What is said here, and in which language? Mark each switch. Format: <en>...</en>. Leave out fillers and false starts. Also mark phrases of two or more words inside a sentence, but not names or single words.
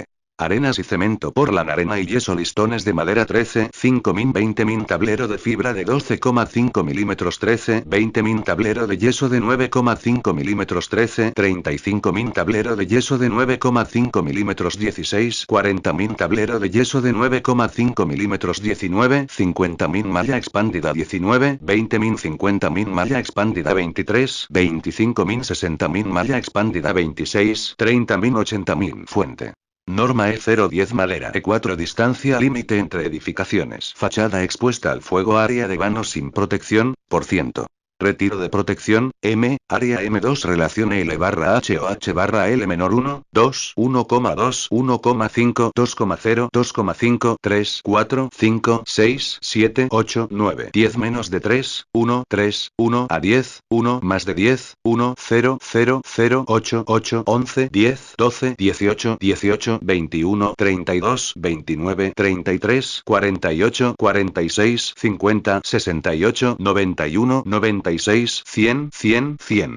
<es>Arenas y cemento Portland arena y yeso listones de madera 13, 5 min 20 min tablero de fibra de 12,5 mm 13, 20 min tablero de yeso de 9,5 mm 13, 35 min tablero de yeso de 9,5 mm 16, 40 min tablero de yeso de 9,5 mm 19, 50 min malla expandida 19, 20 min 50 min malla expandida 23, 25 min 60 min malla expandida 26, 30 min 80 min fuente. Norma E010 madera. E4 distancia límite entre edificaciones. Fachada expuesta al fuego área de vanos sin protección, por ciento. Retiro de protección, M, área M2 relación L barra H o H barra L menor 1, 2, 1,2, 1,5, 2,0, 2,5, 3, 4, 5, 6, 7, 8, 9, 10 menos de 3, 1, 3, 1 a 10, 1 más de 10, 1, 0, 0, 0, 8, 8, 11, 10, 12, 18, 18, 21, 32, 29, 33, 48, 46, 50, 68, 91, 96, 100, 100, 100.</es>